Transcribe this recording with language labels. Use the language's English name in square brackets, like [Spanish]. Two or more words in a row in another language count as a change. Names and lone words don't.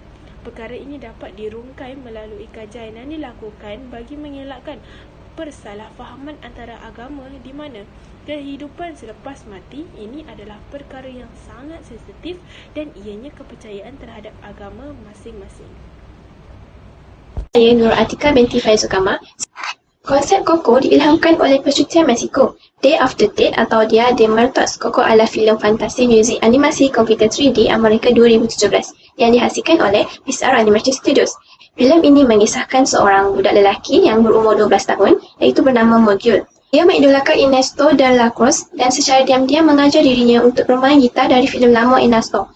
[Malay] Perkara ini dapat dirungkai melalui kajian yang dilakukan bagi mengelakkan persalahfahaman antara agama di mana kehidupan selepas mati ini adalah perkara yang sangat sensitif dan ianya kepercayaan terhadap agama masing-masing. Saya Nur Atika binti Faizul Kamal. Konsep Coco diilhamkan oleh percutian Mexico. Day of the Dead atau Dia de Muertos. Coco adalah filem fantasi muzik animasi komputer 3D Amerika 2017 yang dihasilkan oleh Pixar Animation Studios. Filem ini mengisahkan seorang budak lelaki yang berumur 12 tahun iaitu bernama Morgul. Dia mengidolakan Ernesto de la Cruz dan secara diam-diam mengajar dirinya untuk bermain gitar dari filem lama Ernesto.